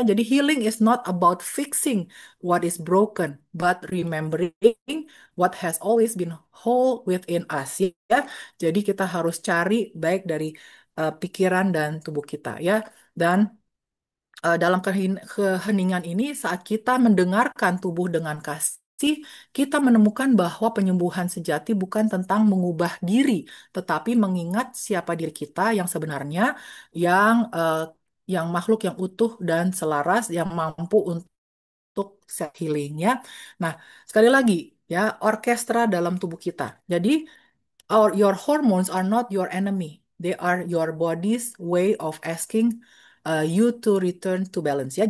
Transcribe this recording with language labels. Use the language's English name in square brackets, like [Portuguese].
[English] Jadi healing is not about fixing what is broken, but remembering what has always been whole within us ya. [Indonesian] Jadi kita harus cari baik dari pikiran dan tubuh kita ya. Dan dalam keheningan ini saat kita mendengarkan tubuh dengan kasih, kita menemukan bahwa penyembuhan sejati bukan tentang mengubah diri, tetapi mengingat siapa diri kita yang sebenarnya, yang makhluk yang utuh dan selaras, yang mampu untuk self healing ya. Nah, sekali lagi ya, orkestra dalam tubuh kita. [English] Jadi your hormones are not your enemy. They are your body's way of asking you to return to balance ya.